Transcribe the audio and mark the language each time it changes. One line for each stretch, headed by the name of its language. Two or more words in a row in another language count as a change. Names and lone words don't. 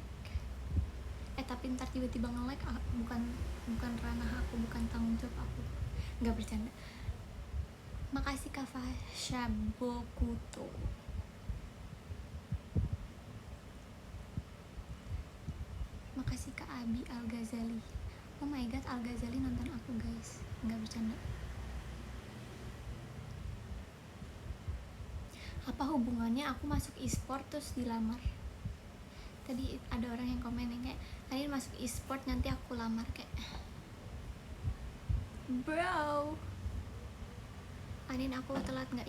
Indonesian: Tapi ntar tiba-tiba nge-like bukan ranah aku, bukan tanggung jawab aku. Nggak bercanda. Makasih Kak Fasha Bokuto. Makasih Kak Abi Al-Ghazali.
English: Oh my god,
Indonesian: Al-Ghazali nonton aku guys. Nggak bercanda. Apa hubungannya aku masuk e-sport terus dilamar? Tadi ada orang yang komen kayak Anin masuk e-sport nanti aku lamar, kayak bro Anin aku telat nggak?